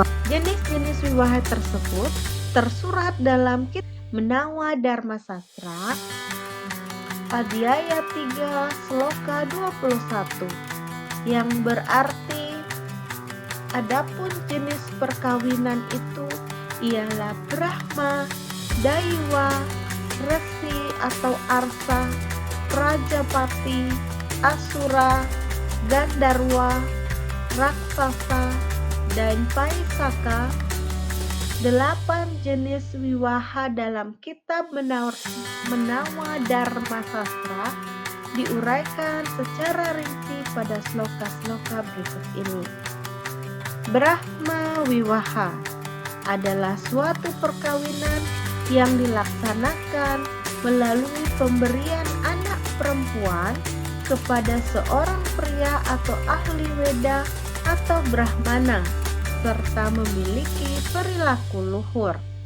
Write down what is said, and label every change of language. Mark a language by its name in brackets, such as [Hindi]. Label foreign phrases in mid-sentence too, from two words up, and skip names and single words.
[Indonesian] Jenis-jenis wiwaha tersebut tersurat dalam kitab Menawa Dharma Sastra, Adhyaya 3, Sloka 21, yang berarti adapun jenis perkawinan itu ialah Brahma, Daiwa, Resi atau Arsa, Prajapati, Asura, Gandarwa, Raksasa, dan Paisaka. 8 jenis wiwaha dalam kitab Menawa Dharma Sastra diuraikan secara rinci pada sloka-sloka berikut ini. Brahma Wiwaha adalah suatu perkawinan yang dilaksanakan melalui pemberian anak perempuan kepada seorang pria atau ahli Weda atau Brahmana serta memiliki perilaku luhur.